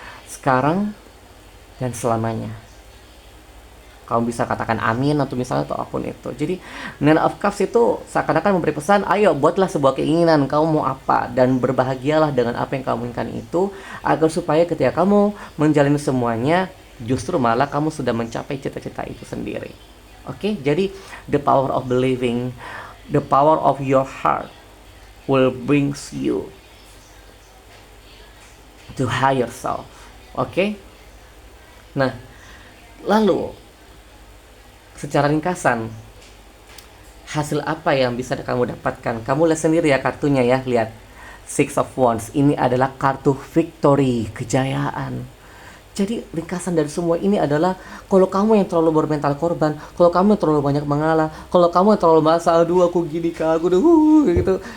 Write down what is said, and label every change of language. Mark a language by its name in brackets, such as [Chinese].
[Indonesian] Sekarang dan selamanya. Kamu bisa katakan amin atau misalnya atau apapun itu. Jadi Nine of Cups itu seakan-akan memberi pesan, ayo buatlah sebuah keinginan, kamu mau apa, dan berbahagialah dengan apa yang kamu inginkan itu, agar supaya ketika kamu menjalani semuanya, justru malah kamu sudah mencapai cita-cita itu sendiri. [English] Oke, jadi the power of believing, the power of your heart will brings you to higher self. Oke. [Indonesian] Nah, lalu secara ringkasan, hasil apa yang bisa kamu dapatkan? Kamu lihat sendiri ya kartunya ya, lihat. Six of Wands, ini adalah kartu victory, kejayaan. Jadi ringkasan dari semua ini adalah, kalau kamu yang terlalu bermental korban, kalau kamu yang terlalu banyak mengalah, kalau kamu yang terlalu merasa, aduh aku gini kak, aku udah gitu.